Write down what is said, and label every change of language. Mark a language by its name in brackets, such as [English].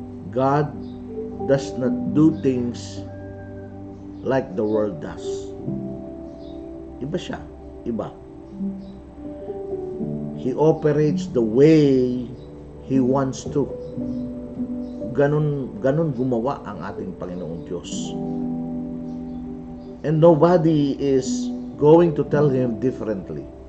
[English] God does not do things like the world does. [Filipino] Iba siya, iba. [English] He operates the way He wants to. [Filipino] Ganun gumawa ang ating Panginoong Diyos. [English] And nobody is going to tell Him differently.